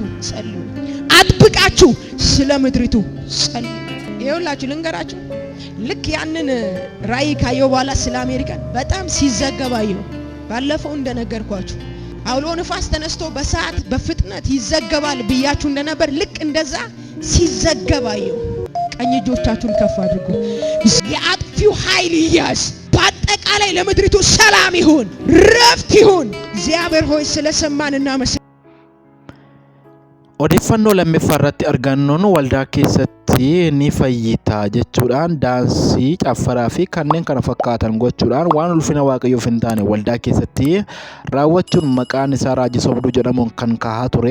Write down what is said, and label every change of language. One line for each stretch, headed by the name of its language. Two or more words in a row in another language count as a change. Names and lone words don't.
Amharic: ጸልዩ። አጥብቃችሁ ስለ ምድሪቱ ጸልዩ። ይኸውላችሁ ልንገራችሁ፣ ልክ ያንን ራእይ ካየሁ በኋላ ስለ አሜሪካ በጣም ሲዘገባየው ባለፈው እንደነገርኳችሁ አውሎ ንፋስ ተነስቶ በሰዓት በፍጥነት ይዘገባል ብያችሁ እንደነበር ልክ እንደዛ ሲዘገባየው። ቀኝ እጆቻችሁን ከፍ አድርጉ። የአጥፊው ኃይል ይያዝ። በአጠቃላይ ለምድሪቱ ሰላም ይሁን፣ ረፍት ይሁን። እግዚአብሔር ሆይ ስለሰማንና
Oromo: Odeeffannoo lammaffaa irratti argannoon waldaa keessatti ni fayyita jechuudhaan daansii, caffaraa fi kanneen kana fakkaatan gochuudhaan waan ulfina waaqayyoof hin taane waldaa keessatti raawwachuun maqaan isaa Raajii Sobduu jedhamuun kan kaa'aa ture.